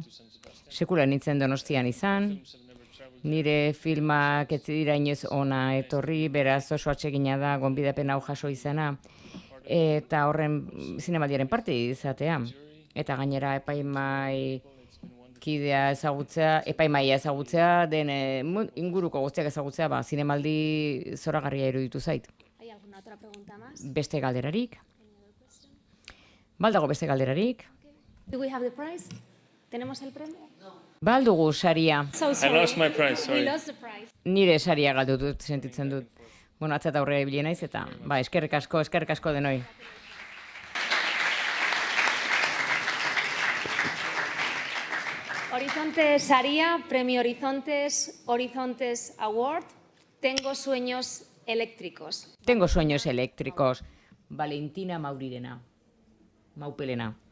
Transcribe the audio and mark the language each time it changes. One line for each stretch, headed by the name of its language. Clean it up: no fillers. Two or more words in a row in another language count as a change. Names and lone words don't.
Basque: Sekula nintzen Donostian izan. Nire filmak ez dira inoiz ona etorri, beraz oso atsegina da gonbidapen hau jaso izana. Eta horren zinemaldiaren parte izatea. Eta gainera epaimaia ezagutzea, den inguruko guztiak ezagutzea, zinemaldi zoragarria iruditu zait.
Spanish: ¿Hay alguna otra pregunta más?
Basque: Beste galderarik? Baldago beste galderarik?
English: Do we have the prize?
Spanish: ¿Tenemos el premio?
Basque: Baldugu saria.
English: So sorry. I lost my prize, sorry. We lost the prize.
Basque: Nire saria galdu dut, sentitzen dut. Bueno, atzat aurrera ibili naiz eta, eskerrik asko denoi. Horizontes Saria,
Spanish: Premio Horizontes Award. Tengo sueños eléctricos. Tengo sueños eléctricos.
Basque: Valentina Maurirena. Maupelena.